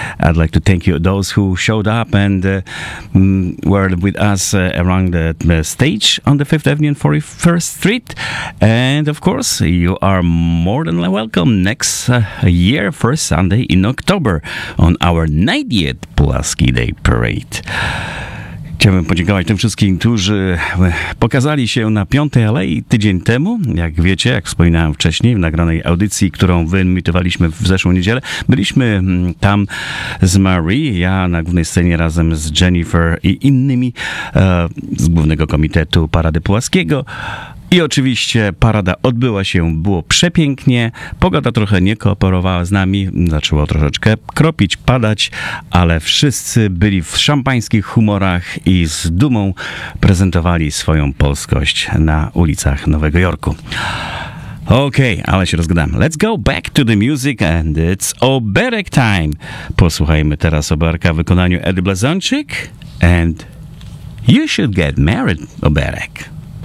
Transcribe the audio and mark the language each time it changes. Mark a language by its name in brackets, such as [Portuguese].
[English] I'd like to thank you, those who showed up and were with us around the stage on the Fifth Avenue and 41st Street. And of course, you are more than welcome next year, first Sunday in October, on our 90th Pulaski Day Parade. [Polish] Chciałbym podziękować tym wszystkim, którzy pokazali się na Piątej Alei tydzień temu. Jak wiecie, jak wspominałem wcześniej w nagranej audycji, którą wyemitowaliśmy w zeszłą niedzielę, byliśmy tam z Marie, ja na głównej scenie razem z Jennifer i innymi z Głównego Komitetu Parady Pułaskiego. I oczywiście parada odbyła się, było przepięknie, pogoda trochę nie kooperowała z nami, zaczęło troszeczkę kropić, padać, ale wszyscy byli w szampańskich humorach i z dumą prezentowali swoją polskość na ulicach Nowego Jorku. Okej, ale się rozgadam. [English] Let's go back to the music and it's Oberek time. [Polish] Posłuchajmy teraz Oberka w wykonaniu Edy Blazończyk [English] and You Should Get Married, [Polish] Oberek.